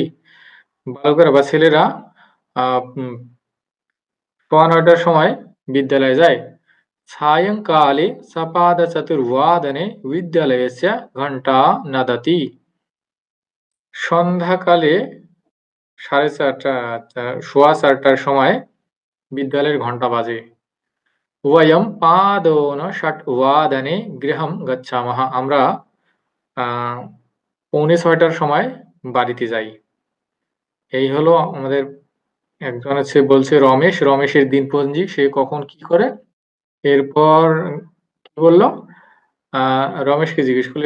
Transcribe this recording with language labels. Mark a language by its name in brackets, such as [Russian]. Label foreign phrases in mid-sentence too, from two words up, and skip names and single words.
[Bangla] বালকেরা বা ছেলেরা 9:15টার সময় বিদ্যালয়ে যায়। [Sanskrit] সায়ংকালে সপাদচতুর্বাদনে বিদ্যালয়স্য ঘণ্টা নদতি। [Bangla] সন্ধ্যাকালে 4:30টার সময় বিদ্যালয়ের ঘণ্টা বাজে। [Sanskrit] वयं पादोन षट्वादने गृहं गच्छामः। [Bangla] আমরা 6:45টার সময় বাড়িতে যাই। এই হলো আমাদের। একজন আছে বলছে রমেশের দিনপঞ্জি, সে কখন কি করে। এরপর কি বলল, রমেশকে জিজ্ঞেস করলো।